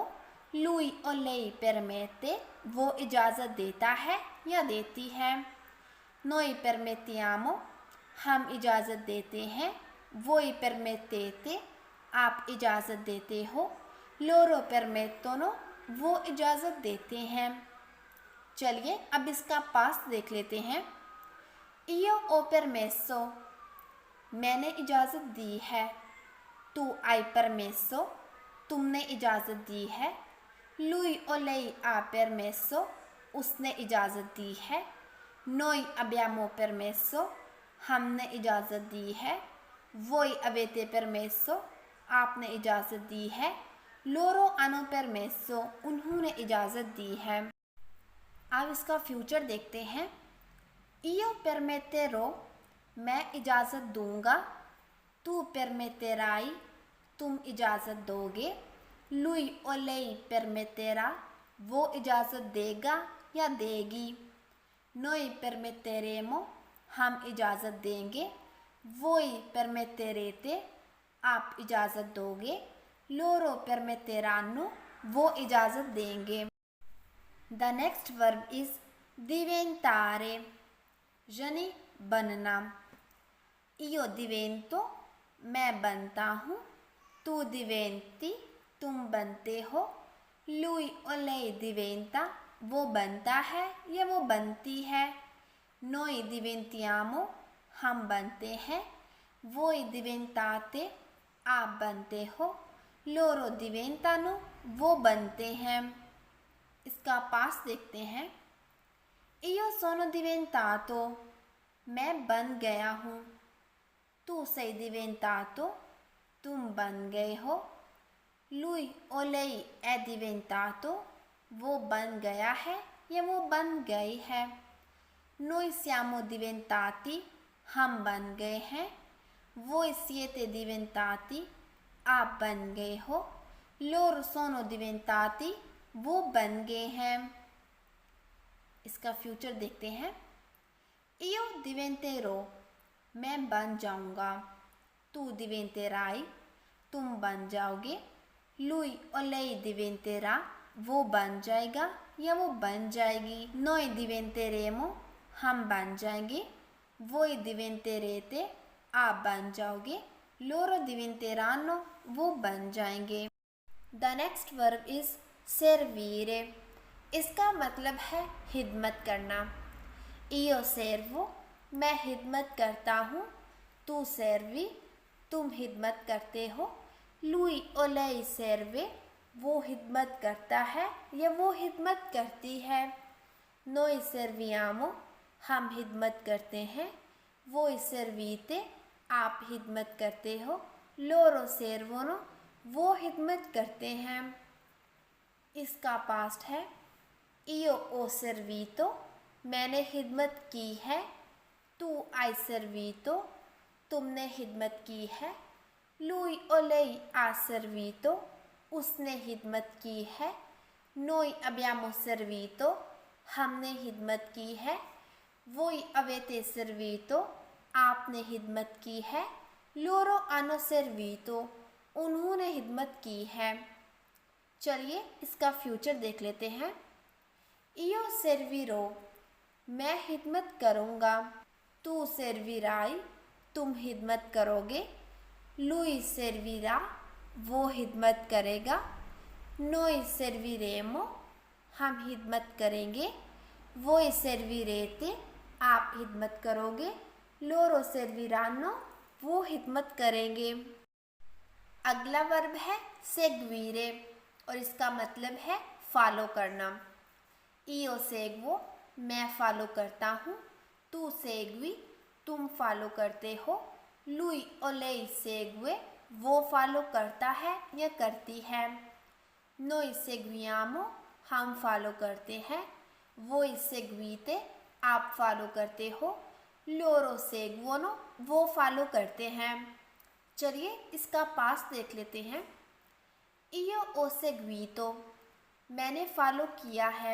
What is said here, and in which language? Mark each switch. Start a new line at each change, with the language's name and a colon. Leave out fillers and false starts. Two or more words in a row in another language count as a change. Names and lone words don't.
Italian: lui o lei permette,
Urdu: وہ اجازت دیتا ہے یا دیتی ہے.
Italian: noi permettiamo,
Urdu: ہم اجازت دیتے ہیں.
Italian: voi permettete,
Urdu: آپ اجازت دیتے ہو.
Italian: loro permettono,
Urdu: وہ اجازت دیتے ہیں. چلیے اب اس کا پاسٹ دیکھ لیتے ہیں.
Italian: io ho permesso,
Urdu: میں نے اجازت دی ہے.
Italian: tu hai permesso,
Urdu: تم نے اجازت دی ہے.
Italian: lui o lei ha permesso,
Urdu: اس نے اجازت دی ہے.
Italian: noi abbiamo permesso,
Urdu: ہم نے اجازت دی ہے.
Italian: voi avete permesso,
Urdu: آپ نے اجازت دی ہے.
Italian: loro hanno permesso,
Urdu: انہوں نے اجازت دی ہے. اب اس کا فیوچر دیکھتے ہیں.
Italian: io permetterò,
Urdu: میں اجازت دوں گا.
Italian: tu permetterai,
Urdu: تم اجازت دو گے.
Italian: lui o lei permetterà,
Urdu: وہ اجازت دے گا یا دے گی.
Italian: noi permetteremo,
Urdu: ہم اجازت دیں گے.
Italian: voi permetterete,
Urdu: آپ اجازت دو گے.
Italian: loro permetteranno,
Urdu: وہ اجازت دیں گے.
English: The next verb is diventare,
Urdu: یعنی بننا.
Italian: io divento,
Urdu: میں بنتا ہوں.
Italian: tu diventi,
Urdu: تم بنتے ہو.
Italian: lui o lei diventa,
Urdu: وہ بنتا ہے یا وہ بنتی ہے.
Italian: noi diventiamo,
Urdu: ہم بنتے ہیں.
Italian: voi diventate,
Urdu: آپ بنتے ہو.
Italian: loro diventano,
Urdu: وہ بنتے ہیں. اس کا پاسٹ دیکھتے ہیں.
Italian: io sono diventato,
Urdu: میں بن گیا ہوں.
Italian: tu sei diventato,
Urdu: تم بن گئے ہو.
Italian: lui o lei è diventato,
Urdu: وہ بن گیا ہے یا وہ بن گئی ہے.
Italian: noi siamo diventati,
Urdu: ہم بن گئے ہیں.
Italian: voi siete diventati,
Urdu: آپ بن گئے ہو.
Italian: loro sono diventati,
Urdu: وہ بن گئے ہیں. اس کا فیوچر دیکھتے ہیں.
Italian: io diventerò,
Urdu: میں بن جاؤں گا.
Italian: tu diventerai,
Urdu: تم بن جاؤ گے.
Italian: lui o lei diventerà,
Urdu: وہ بن جائے گا یا وہ بن جائے گی.
Italian: noi diventeremo,
Urdu: ہم بن جائیں گے.
Italian: voi diventerete,
Urdu: آپ بن جاؤ گے.
Italian: loro diventeranno,
Urdu: وہ بن جائیں گے.
English: The next verb is servire,
Urdu: اس کا مطلب ہے خدمت کرنا.
Italian: io servo,
Urdu: میں خدمت کرتا ہوں.
Italian: tu servi,
Urdu: تم خدمت کرتے ہو.
Italian: lui o lei serve,
Urdu: وہ خدمت کرتا ہے یا وہ خدمت کرتی ہے.
Italian: noi serviamo,
Urdu: ہم خدمت کرتے ہیں.
Italian: voi servite,
Urdu: آپ خدمت کرتے ہو.
Italian: loro servono,
Urdu: وہ خدمت کرتے ہیں. اس کا پاسٹ ہے.
Italian: io ho servito,
Urdu: میں نے خدمت کی ہے.
Italian: tu hai servito,
Urdu: تم نے خدمت کی ہے.
Italian: lui o lei ha servito,
Urdu: اس نے خدمت کی ہے.
Italian: noi abbiamo servito,
Urdu: ہم نے خدمت کی ہے.
Italian: voi avete servito,
Urdu: آپ نے خدمت کی ہے.
Italian: loro hanno servito,
Urdu: انہوں نے خدمت کی ہے. چلیے اس کا فیوچر دیکھ لیتے ہیں.
Italian: io servirò,
Urdu: میں خدمت کروں گا.
Italian: tu servirai,
Urdu: تم خدمت کرو گے.
Italian: lui servirà,
Urdu: وہ خدمت کرے گا.
Italian: noi serviremo,
Urdu: ہم خدمت کریں گے.
Italian: voi servirete,
Urdu: آپ خدمت کرو گے.
Italian: loro serviranno,
Urdu: وہ خدمت کریں گے. اگلا ورب ہے seguire اور اس کا مطلب ہے فالو کرنا.
Italian: io seguo,
Urdu: میں فالو کرتا ہوں.
Italian: tu segui,
Urdu: تم فالو کرتے ہو.
Italian: lui o lei segue,
Urdu: وہ فالو کرتا ہے یا کرتی ہے.
Italian: noi seguiamo,
Urdu: ہم فالو کرتے ہیں.
Italian: voi seguite,
Urdu: آپ فالو کرتے ہو.
Italian: loro seguono,
Urdu: وہ فالو کرتے ہیں. چلیے اس کا پاس دیکھ لیتے ہیں.
Italian: io ho seguito,
Urdu: میں نے فالو کیا ہے.